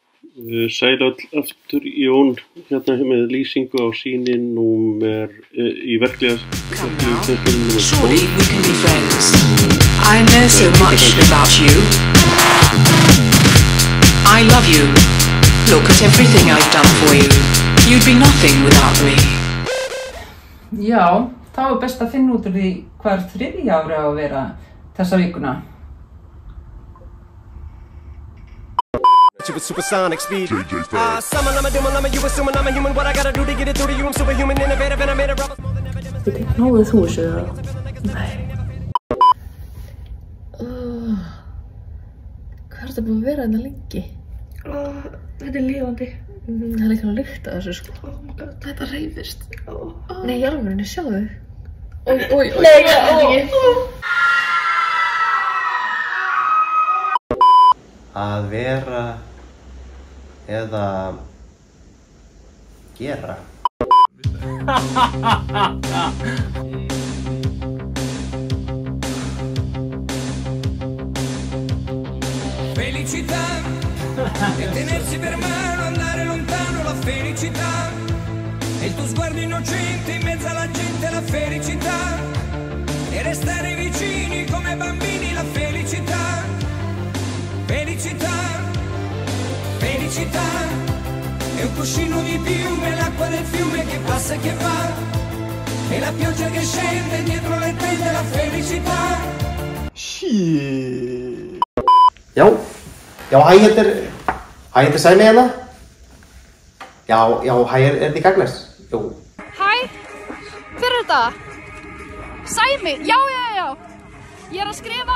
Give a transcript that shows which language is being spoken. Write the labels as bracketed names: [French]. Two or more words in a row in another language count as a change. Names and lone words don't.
[Icelandic] Sæl öll aftur, Jón, hérna með lýsingu á sýni númer í verklega [English] Surely we can be friends. I know so much about you. I love you. Look at everything I've done for you. You'd be nothing without me. [Icelandic] Já, þá best að finna út úr því hvar þriðja ári á að vera þessa vikuna. [English] With supersonic speed. Summon, I'm a doom, I'm a you assuming I'm a human. What I gotta do to get it through to you? I'm superhuman, innovative, and I made a rubber more than ever. [Icelandic] Náðu þú þessu eða? Nei. Hvað er þetta búin að vera hérna lengi? Þetta er lifandi. Það er líka að lykta þessu sko. [English] Oh my god, [Icelandic] þetta hreyfist. Nei, í alvörunni, sjáðu. Ói. Nei, Að vera eða gera. [Italian] Felicità e tenersi per mano, andare lontano, la felicità e il tuo sguardo innocente in mezzo alla gente, la felicità e restare vicini come bambini, la felicità. Felicità, felicità, è un cuscino di piume, l'acqua del fiume che passa e che va, e la pioggia che scende dietro le tende, la felicità. [Icelandic] Já, hæ, þetta Sæmi hérna. Já, hæ, þetta í Gagnes? Jú. Hæ, hver er þetta? Sæmi, já. Ég er að skrifa.